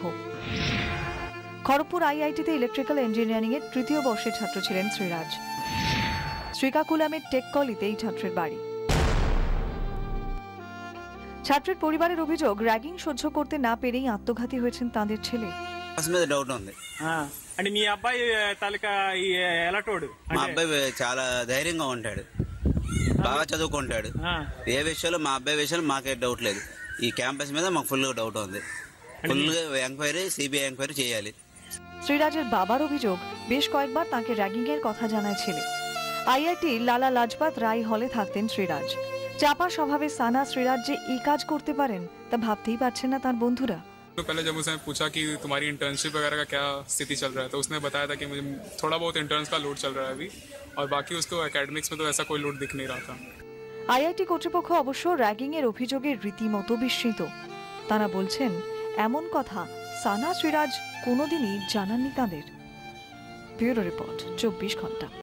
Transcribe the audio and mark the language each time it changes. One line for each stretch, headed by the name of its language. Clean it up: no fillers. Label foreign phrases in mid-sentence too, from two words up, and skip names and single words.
Bangla: খড়গপুর আইআইটিতে
English: electrical engineering
Bangla: এর তৃতীয় বর্ষের ছাত্র ছিলেন শ্রীরাজ। শ্রীকাকুলামের টেককলিতে এই ছাত্রের বাড়ি। ছাত্রের পরিবারের অভিযোগ, র্যাগিং সহ্য করতে না পেরেই আত্মঘাতী হয়েছেন তাদের ছেলে।
Telugu: అంటే మీ అబ్బాయి తాలూకా ఎలాంటోడు? మా అబ్బాయి చాలా ధైర్యంగా ఉంటాడు, బాగా చదువుకుంటాడు. ఏ విషయంలో మా అబ్బాయి విషయంలో మాకే డౌట్ లేదు. ఈ క్యాంపస్ మీద మాకు
English: full doubt
Telugu: ఉంది.
English: full enquiry, CBI enquiry
Telugu: చేయాలి.
Bangla: শ্রীরাজের বাবার অভিযোগ, বেশ কয়েকবার তাকে র্যাগিং এর কথা জানায় ছেলে। আইআইটি লালা লাজপাত রায় হলে থাকতেন শ্রীরাজ। চাপা স্বভাবে সানা শ্রীরাজ যে এই কাজ করতে পারেন তা ভাবতেই পারছেন না তার বন্ধুরা।
Hindi: तो पहले जब उसने पूछा कि तुम्हारी इंटर्नशिप वगैरह का क्या स्थिति चल रहा है, तो उसने बताया था कि मुझे थोड़ा बहुत इंटर्न्स का लोड चल रहा है अभी, और बाकी उसको एकेडमिक्स में तो ऐसा कोई लोड दिख नहीं रहा था।
Bangla: আইআইটি কর্তৃপক্ষ অবশ্য র্যাগিং এর অভিযোগে রীতিমতো বিস্মিত। তারা বলছেন, এমন কথা সানা শ্রীরাজ কোনোদিনই জানাননি তাদের।
English: bureau report,
Bangla: 24 ঘন্টা।